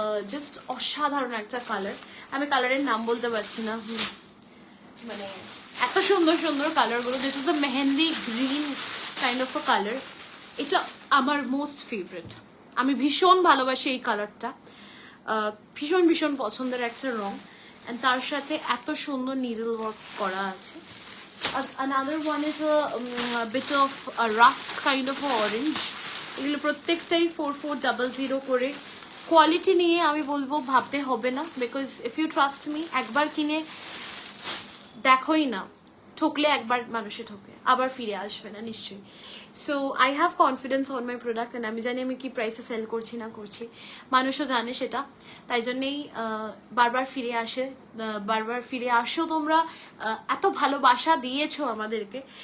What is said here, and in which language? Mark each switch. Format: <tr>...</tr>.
<bn>Just অসাধারণ একটা colour, আমি কালারের নাম বলতে পারছি না, মানে এত সুন্দর সুন্দর কালারগুলো।</bn> <en>this is a mehendi green kind of a colour,</en> <bn>এটা আমার মোস্ট ফেভারিট, আমি ভীষণ ভালোবাসি এই কালারটা, ভীষণ ভীষণ পছন্দের একটা রং। অ্যান্ড তার সাথে এত সুন্দর নিডল ওয়ার্ক করা আছে।</bn> <en>another one is a bit of a rust kind of orange।</en> <bn>এগুলো প্রত্যেকটাই 4400 করে। কোয়ালিটি নিয়ে আমি বলবো ভাবতে হবে না,</bn> <en>because if you trust me,</en> <bn>একবার কিনে দেখোই না, ঠকলে একবার মানুষে ঠকে, আবার ফিরে আসবে না নিশ্চয়ই।</bn> <en>so I have confidence on my product</en> <bn>and আমি জানি আমি কি প্রাইসে সেল করছি না করছি, মানুষও জানে সেটা, তাই জন্যেই বারবার ফিরে আসে, বারবার ফিরে আসো তোমরা, এত ভালোবাসা দিয়েছো আমাদেরকে।</bn>